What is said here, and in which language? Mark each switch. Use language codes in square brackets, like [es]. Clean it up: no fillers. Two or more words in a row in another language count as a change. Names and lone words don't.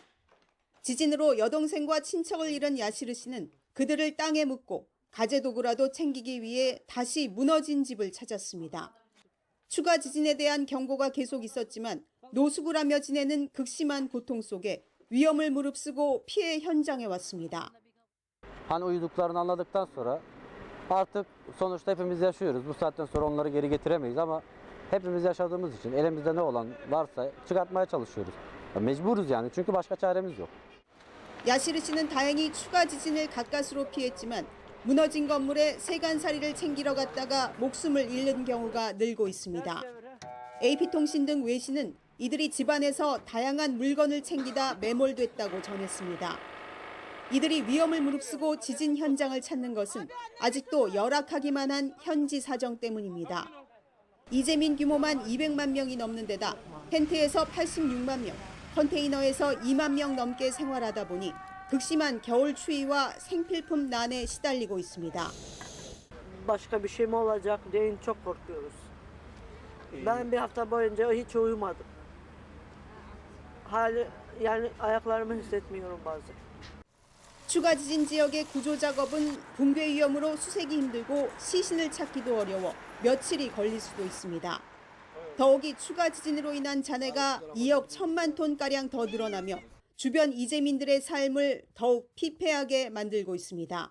[ko] 지진으로 여동생과 친척을 잃은 야시르 씨는 그들을 땅에 묻고 가재도구라도 챙기기 위해 다시 무너진 집을 찾았습니다. 추가 지진에 대한 경고가 계속 있었지만 노숙을 지내는 극심한 고통 속에 위험을 무릅쓰고 피해 현장에 왔습니다. [tr] Hani uyuduklarını anladıktan sonra artık sonuçta hepimiz yaşıyoruz. Bu saatten sonra onları geri getiremeyiz ama hepimiz yaşadığımız için elimizde ne olan varsa çıkartmaya çalışıyoruz. Mecburuz yani çünkü başka çaremiz yok. [ko] 야시르 씨는 다행히 추가 지진을 가까스로 피했지만 무너진 건물에 세간살이를 챙기러 갔다가 목숨을 잃는 경우가 늘고 있습니다. AP통신 등 외신은 이들이 집안에서 다양한 물건을 챙기다 매몰됐다고 전했습니다. 이들이 위험을 무릅쓰고 지진 현장을 찾는 것은 아직도 열악하기만 한 현지 사정 때문입니다. 이재민 규모만 200만 명이 넘는 데다 텐트에서 86만 명, 컨테이너에서 2만 명 넘게 생활하다 보니 극심한 겨울 추위와 생필품 난에 시달리고 있습니다. [tr] Başka bir şey mi olacak deyin çok korkuyoruz. Ben bir hafta boyunca hiç uyumadım. Yani ayaklarımı hissetmiyorum bazen. [ko] 추가 지진 지역의 구조 작업은 붕괴 위험으로 수색이 힘들고 시신을 찾기도 어려워 며칠이 걸릴 수도 있습니다. 더욱이 추가 지진으로 인한 잔해가 2억 1천만 톤가량 더 늘어나며 주변 이재민들의 삶을 더욱 피폐하게 만들고 있습니다.